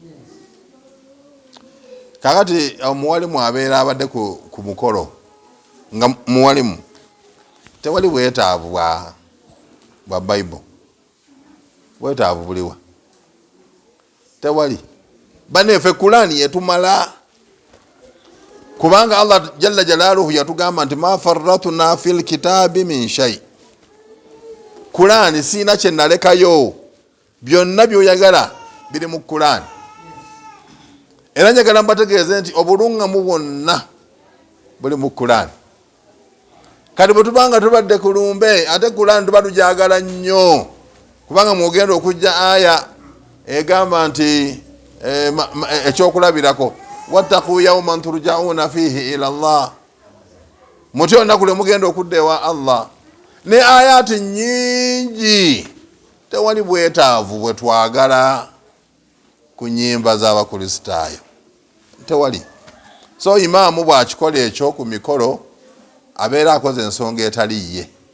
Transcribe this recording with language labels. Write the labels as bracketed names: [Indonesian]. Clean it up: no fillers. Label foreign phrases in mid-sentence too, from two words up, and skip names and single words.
[Ganda] Kakati omuwalimu abeera abadde ku mukolo nga muwalimu tewali bwetaavu bwa Bible, bwetaavu buliwa tewali. Bane fe Kurani yetumala kubanga Allah [Arabic] جل جلاله [Ganda] yatugamba nti [Arabic] ما فرطنا في الكتاب من شيء. [Ganda] Kurani sina kye nalekayo, byonna byoyagala biri mu Kurani. Era njagala mbategeeze nti obulungamu bwonna buli mu Kurani. Kati bwe tubanga tubadde ku lumbe ate Kurani tuba tujagala nnyo kubanga mwogenda okujja aya egamba nti ekyokulabirako [Arabic] واتقوا يوما ترجعون فيه إلى الله, [Ganda] mutyo olunaku lwe mugenda okudda ewa Allah. Ne ayati nyingi tewali bwetaavu bwe twagala ku nnyimba z'abakristaayo, tewali. So imaamu bw'akikola ekyo ku mikolo abeera akoze ensonga etali ye.